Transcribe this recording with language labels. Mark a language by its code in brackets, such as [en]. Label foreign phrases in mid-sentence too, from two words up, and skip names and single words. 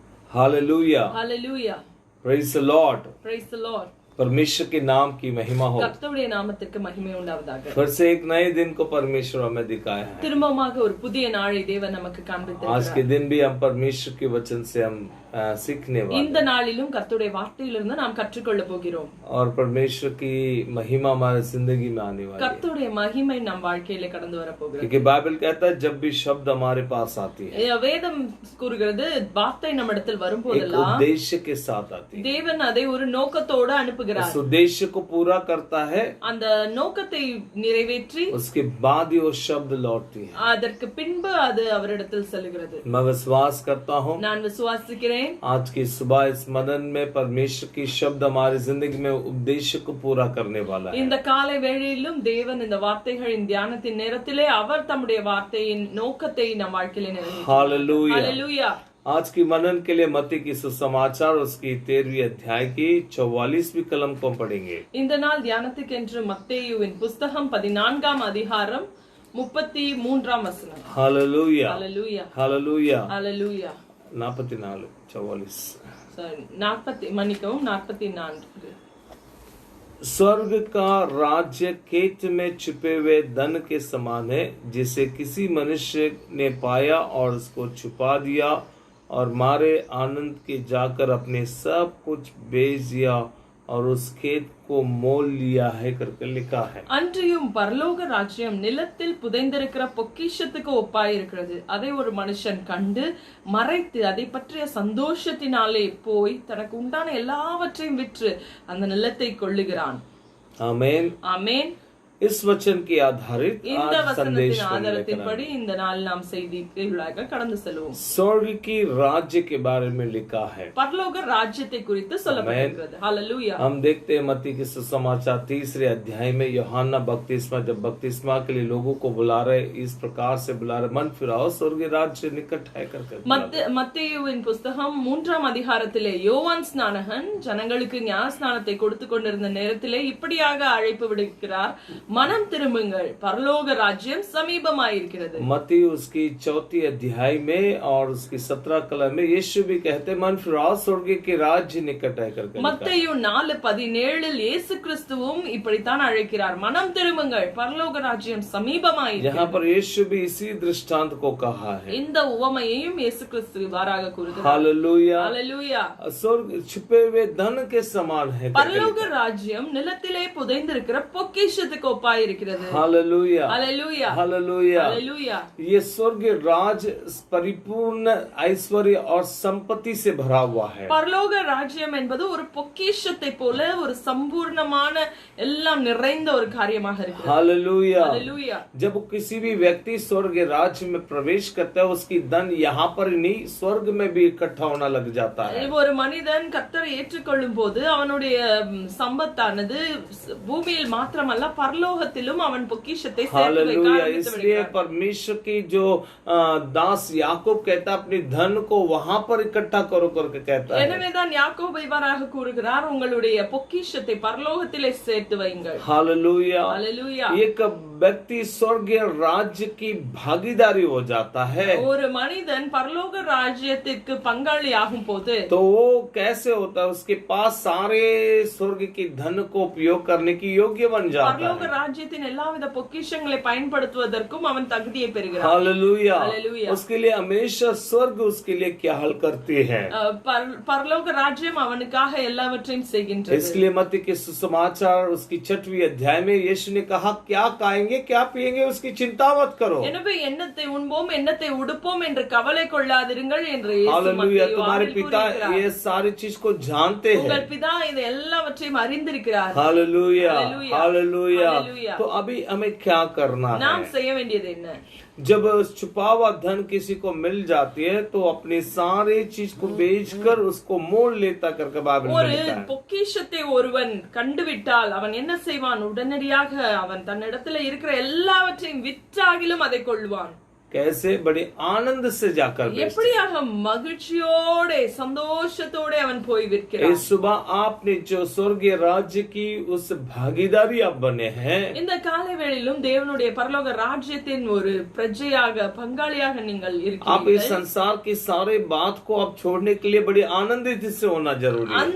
[en] Hallelujah. Hallelujah. Praise the Lord. Praise the Lord. [hi] परमेश्वर के नाम की महिमा हो। [ta] கர்த்தருடைய நாமத்திற்கு மகிமை உண்டாவதாக. [hi] फिर से एक नए दिन को परमेश्वर हमें दिखाया है। [ta] திரும்பமாக ஒரு புதிய நாளை தேவன் நமக்கு காண்பித்திருக்கிறார். [hi] आज के दिन भी हम परमेश्वर के वचन से हम सीखने वाले। [ta] இந்த நாளிலும் கர்த்தருடைய வார்த்தையிலிருந்து நாம் கற்றுக்கொள்ள போகிறோம். [hi] और परमेश्वर की महिमा हमारी जिंदगी में आने वाली है। [ta] கர்த்தருடைய மகிமை நம் வாழ்க்கையிலே கடந்து வர போகிறது. [hi] क्योंकि बाइबल कहता है जब भी शब्द हमारे पास आती है, [ta] வேதம் கூறுகிறது வார்த்தை நம்மிடத்தில் வரும்போதெல்லாம் [hi] उद्देश्य के साथ आती है। [ta] தேவன் அதை ஒரு நோக்கத்தோடு அனுப்புகிறார். [hi] उस उद्देश्य को पूरा करता है, [ta] அந்த நோக்கத்தை நிறைவேற்றி [hi] उसके बाद ही वो शब्द लौटती है। [ta] அதற்கு பின்பு அது அவரிடத்தில் செல்கிறது. [hi] मैं विश्वास करता हूँ [ta] நான் விசுவாசிக்கிறேன் [hi] आज की सुबह इस मदन में परमेश्वर की शब्द हमारी जिंदगी में उद्देश्य को पूरा करने वाला है। [ta] இந்த காலை வேளையிலும் தேவன் இந்த வார்த்தைகளின் தியானத்தின் நேரத்திலே அவர் தம்முடைய வார்த்தையின் நோக்கத்தை நம் வாழ்க்கையிலே நிறைவேற்றுவார். [hi] हालेलुया। हालेलुया। आज की मनन के लिए मत्ती की सुसमाचार उसकी 13वीं अध्याय की 44वीं कलम को हम पढ़ेंगे। [ta] இந்த நாள் தியானத்துக்கென்று மத்தேயுவின் புத்தகம் 14ஆம் அதிகாரம் 33ஆம் வசனம். [hi] हालेलुया। हालेलुया। हालेलुया। हालेलुया। 44 44 44 स्वर्ग का राज्य खेत में छुपे हुए धन के समान है, जिसे किसी मनुष्य ने पाया और उसको छुपा दिया और मारे आनंद के जाकर अपने सब कुछ बेच दिया और उस खेत को मोल लिया है करके लिखा है। [ta] அன்றியும் பரலோக ராஜ்யம் நிலத்தில் புதைந்திருக்கிற பொக்கிஷத்துக்கு ஒப்பாயிருக்கிறது. அதை ஒரு மனுஷன் கண்டு மறைத்து அதை பற்றிய சந்தோஷத்தினாலே போய் தனக்கு உண்டான எல்லாவற்றையும் விற்று அந்த நிலத்தை கொள்ளுகிறான். [hi] आमीन। [ta] ஆமென். [hi] इस वचन की आधारित [ta] இந்த [hi] आज संदेश [ta] வசனத்தின் ஆதாரத்தின்படி இந்த நாள் நாம் செய்திக்குள்ளாக கடந்து செல்வோம். [hi] स्वर्ग की राज्य के बारे में लिखा है। [ta] பரலோக ராஜ்யத்தை குறித்து சொல்லப்பட்டிருக்கிறது. [hi] हालेलुया। हम देखते हैं मत्ती के सुसमाचार 3रे अध्याय में यूहन्ना बपतिस्मा जब बपतिस्मा के लिए लोगों को बुला रहे, इस प्रकार से बुला रहे, मन फिराओ स्वर्ग राज्य निकट है करके। [ta] மத்தேயுவின் புத்தகம் 3ஆம் அதிகாரத்திலே யோவான் ஸ்நானகன் ஜனங்களுக்கு ஞானஸ்நானத்தை கொடுத்து கொண்டிருந்த நேரத்திலே இப்படியாக அழைப்பு விடுக்கிறார், மனம் திரும்புங்கள், பரலோக ராஜ்யம் சமீபமாயிருக்கிறது। [hi] मत्ती उसकी 4th अध्याय में और उसकी 17 कलम में यीशु भी कहते मन फिराओ स्वर्ग के राज्य निकट है करके। [ta] மத்தேயு 4:17 இயேசு கிறிஸ்துவும் இப்படித்தான் அழைக்கிறார், மனம் திரும்புங்கள், பரலோக ராஜ்யம் சமீபமாயிருக்கிறது। [hi] यहाँ पर यीशु भी इसी दृष्टांत को कहा है। [ta] இந்த உவமையையும் இயேசு கிறிஸ்து இவ்வாறாக கூறுகிறார்। [hi] हालेलुया। हालेलुया। स्वर्ग छुपे हुए धन के समान है। [ta] பரலோக ராஜ்யம் நிலத்திலே புதைந்திருக்கிற பொக்கிஷத்துக்கு ஒப்பாயிருக்கிறது। [hi] हालेलुया। हालेलुया। हालेलुया। हालेलुया। ये स्वर्ग राज परिपूर्ण ऐश्वर्य और संपत्ति से भरा हुआ है। [ta] பரலோக ராஜ்யம் என்பது ஒரு பொக்கிஷத்தை போல ஒரு சம்பூர்ணமான எல்லாம் நிறைந்த ஒரு காரியமாக இருக்கிறது। [hi] हालेलुया। हालेलुया। जब किसी भी व्यक्ति स्वर्ग राज्य में प्रवेश करता है, उसकी धन यहाँ पर नहीं स्वर्ग में भी इकट्ठा होना लग जाता है। [ta] ஒரு மனிதன் கர்த்தரை ஏற்றுக்கொள்ளும் போது அவனுடைய சம்பத்தானது பூமியில் மாத்திரமல்ல பரலோகத்திலும் அவன் பொக்கிஷத்தை சேர்த்து வைக்க ஆரம்பித்து [hi] इसलिए [ta] விடுகிறான்। [hi] परमेश्वर की जो दास याकूब कहता है अपनी धन को वहां पर इकट्ठा करो करके कहता है। [ta] எனவேதான் யாக்கோபு இவ்வாறாக கூறுகிறார், உங்களுடைய பொக்கிஷத்தை பரலோகத்திலே சேர்த்து வையுங்கள்। [hi] हालेलुया। हालेलुया। एक व्यक्ति स्वर्गीय राज्य की भागीदारी हो जाता है, [ta] ஒரு மனிதன் பரலோக ராஜ்யத்திற்கு பங்காளி ஆகும் போது [hi] तो वो कैसे होता है, उसके पास सारे स्वर्ग की धन को उपयोग करने की योग्य बन जाता [ta] பரலோக [hi] है। [ta] ராஜ்யத்தின் எல்லாவித பொக்கிஷங்களை பயன்படுத்துவதற்கும் அவன் தகுதியை பெறுகிறான்। [hi] हालेलुया। हालेलुया। उसके लिए हमेशा स्वर्ग उसके लिए क्या हल करती है। [ta] பரலோக ராஜ்யம் அவனுக்காக எல்லாவற்றையும் செய்கின்றது। [hi] इसलिए मत्ती के सुसमाचार उसकी 6वीं अध्याय में यीशु ने कहा क्या खाएंगे क्या पिएंगे उसकी चिंता मत करो। [ta] எனவே என்னத்தை உண்போம் என்னத்தை உடுப்போம் என்று கவலை கொள்ளாதிருங்கள் என்று [hi] हालेलुया। तुम्हारे पिता ये सारी चीज को जानते हैं। [ta] உங்கள் பிதா இதை எல்லாவற்றையும் அறிந்திருக்கிறார்। [hi] हालेलुया। हालेलुया। हालेलुया। हालेलुया। तो अभी हमें क्या करना [ta] நாம் [hi] है। [ta] செய்ய வேண்டியது என்ன? [hi] जब छुपा हुआ धन किसी को मिल जाती है तो अपनी सारी चीज को बेचकर उसको मोल लेता करके बाइबल में [ta] ஒரு [hi] लिखा है। [ta] பொக்கிஷத்தை ஒருவன் கண்டுவிட்டால் அவன் என்ன செய்வான்? உடனடியாக அவன் தன்னிடத்துல இருக்கிற எல்லாவற்றையும் விற்றாகிலும் அதை கொள்வான்। [hi] कैसे बड़े आनंद से जाकर बेचते। [ta] எப்படியாக மகிழ்ச்சியோட சந்தோஷத்தோட அவன் போய் விற்கிறான். [hi] इस सुबह आपने जो स्वर्गीय राज्य की उस भागीदारी आप बने हैं, [ta] இந்த காலை வேளையிலும் தேவனுடைய பரலோக ராஜ்யத்தின் ஒரு பிரஜையாக பங்காளியாக நீங்கள் [hi] आप इस [ta] இருக்கிறீர்கள். [hi] संसार की सारे बात को आप छोड़ने के लिए बड़ी आनंदित से होना जरूरी है।